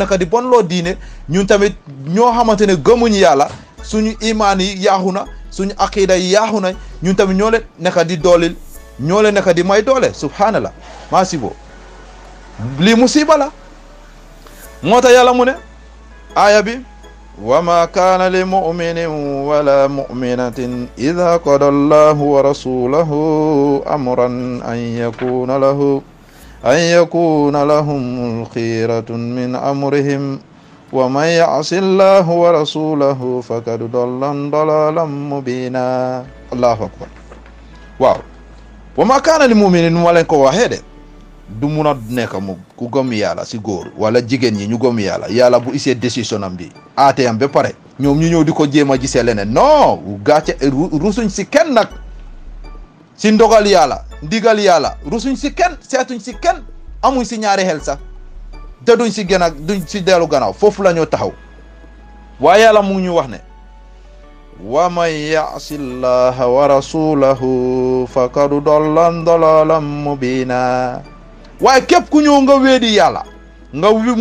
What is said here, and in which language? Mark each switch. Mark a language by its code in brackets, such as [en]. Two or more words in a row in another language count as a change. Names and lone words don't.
[wo] nekk di bon loo diine ñun tamit ñoo xamante ne gëmuñu yàlla suñu imaan yi yaaxu na suñu aqida yi yaaxu na ñun tamit ñoo leen nekk di doolil ñoo leen nekk di may doole subhanallah maa si bo lii musiba la moo tax yàlla mu ne aaya bi [ar] وما كان لمؤمن ولا مؤمنة إذا قضى الله ورسوله أمرا أن يكون لهم الخيرة من أمرهم ومن يعص الله ورسوله فقد ضل ضلالا مبينا الله أكبر waaw وما كان لمؤمن [wo] ma leen ko waxee de du mun a nekk mu ku gëm yàlla si góor wala jigéen ñi ñu gëm yàlla bu isee décision am bi aateyam ba pare ñoom ñu ñëw di ko jéem a gisee leneen non gàcce rusuñ si kenn nag si ndogal yàlla ndigal yàlla rusuñ si kenn seetuñ si kenn amuñ si ñaari xel sax te duñ si gën a duñ si dellu gannaaw foofu la ñoo taxaw waaye yàlla mu ñu wax ne [ar] ومن يعص الله ورسوله فقد ضل ضلالا مبينا [wo] waaye képp ku ñëw nga weedi yàlla nga